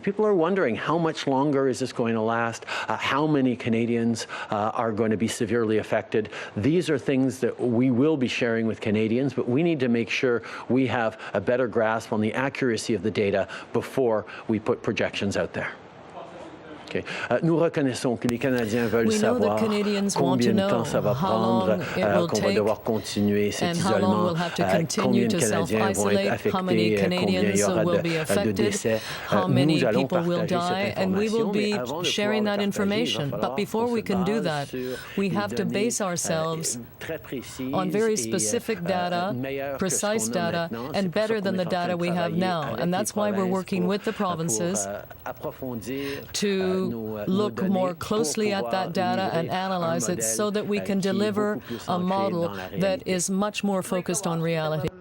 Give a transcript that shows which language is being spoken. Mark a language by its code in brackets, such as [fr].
[en] People are wondering, how much longer is this going to last? How many Canadians are going to be severely affected? These are things that we will be sharing with Canadians, but we need to make sure we have a better grasp on the accuracy of the data before we put projections out there. [fr] Nous reconnaissons que les Canadiens veulent savoir combien de temps ça va prendre, qu'on va devoir continuer cet isolement, combien de Canadiens vont être affectés, combien il y aura de décès. Nous allons partager cette information, [en] sharing that information. But before we can do that, we have to base ourselves on very specific data, precise data, and better than the data we have now. And that's why we're working with the provinces to look more closely at that data and analyze it so that we can deliver a model that is much more focused on reality.